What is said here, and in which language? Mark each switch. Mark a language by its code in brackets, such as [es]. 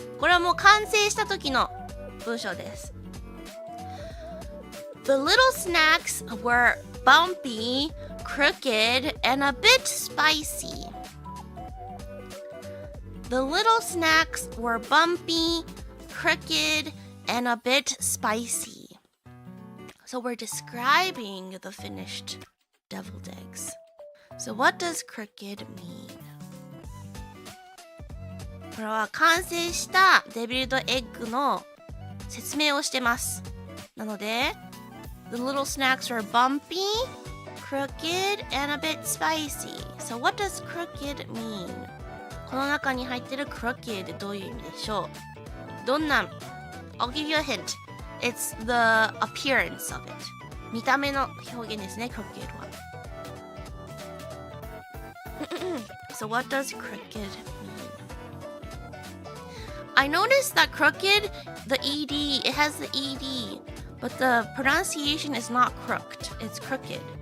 [ja] これはもう完成した時の文章です。 [en] The little snacks were bumpy, crooked, and a bit spicy. The little snacks were bumpy, crooked, and a bit spicy. So we're describing the finished deviled eggs. So what does crooked mean? [ja] これは完成したデビルドエッグの説明をしてます。 [en] なので、The little snacks were bumpy, crooked, and a bit spicy. So what does crooked mean? [ja] この中に入ってる crooked どういう意味でしょう？ [en] どんな I'll give you a hint. It's the appearance of it. [ja] 見た目の表現ですね、crooked は。 [en] So what does crooked mean?I noticed that crooked, the ED, it has the ED, but the pronunciation is not crooked, it's crooked.